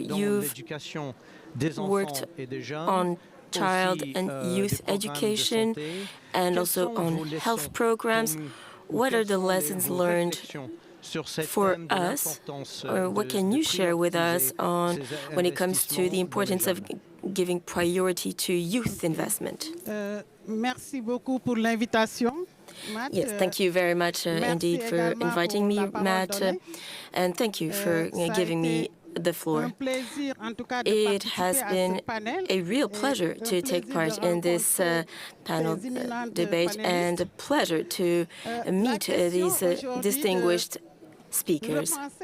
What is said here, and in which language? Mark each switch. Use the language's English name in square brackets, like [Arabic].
[English] You've worked on child and youth education and also on health programs. what are the lessons learned for us, or what can you share with us on when it comes to the importance of giving priority to youth investment? [French] Merci beaucoup pour l'invitation. [English] Yes, thank you very much indeed for inviting me, Matt, and thank you for giving me the floor. It has been a real pleasure to take part in this panel debate, and a pleasure to meet these distinguished speakers.